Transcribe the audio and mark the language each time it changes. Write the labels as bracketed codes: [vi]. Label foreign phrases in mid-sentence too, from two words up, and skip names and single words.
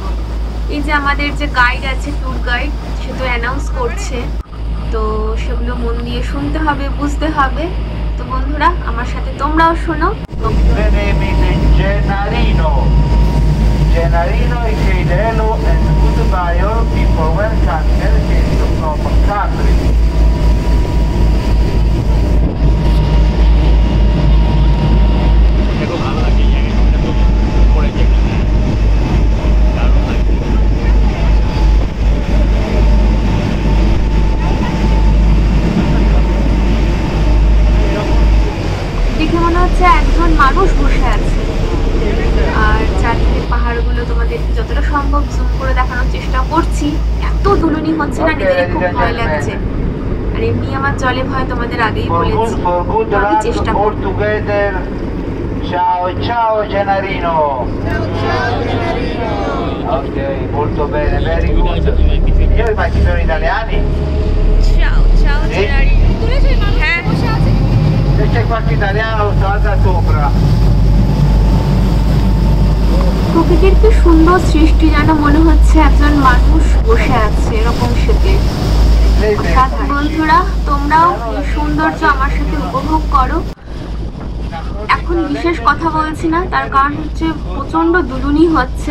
[bn] এই যে আমাদের যে গাইড আছে, [en] tour guide, [bn] সে তো অ্যানাউন্স করছে, তো সেগুলো মন দিয়ে শুনতে হবে, বুঝতে হবে। তো বন্ধুরা আমার সাথে তোমরাও শোনো। [en] Gennarino e Cidello and goodbye all people, welcome to Norfolk Country. [bn] দেখো ভালো লাগছে এই জায়গাটা, তো পড়েছে দারুণ লাগছে। দেখে মনে হচ্ছে একজন মানুষ বসে আছে। আর চারদিকে পাহাড়গুলো তোমাদের যতটা সম্ভব জুম করে দেখানোর চেষ্টা করছি। এত দুলুনি হচ্ছে না, নিজেরই খুব ভয় লাগছে। আর এমনি আমার জলে ভয়, তোমাদের আগেই বলেছি, আমি চেষ্টা করব। [it] Ciao, ciao Gennarino. Ciao Gennarino. Ok, molto bene, [en] very good. [it] Io i pacchi sono italiani? Ciao, ciao Gennarino. Se c'è qualche italiano salta sopra. [bn] খুব প্রকৃতির কি সুন্দর সৃষ্টি, যেন মনে হচ্ছে একজন মানুষ বসে আছে এরকম শীতে। বন্ধুরা, তোমরাও এই সৌন্দর্য আমার সাথে উপভোগ করো। এখন বিশেষ কথা বলছি না, তার কারণ হচ্ছে প্রচন্ড দুলুনি হচ্ছে।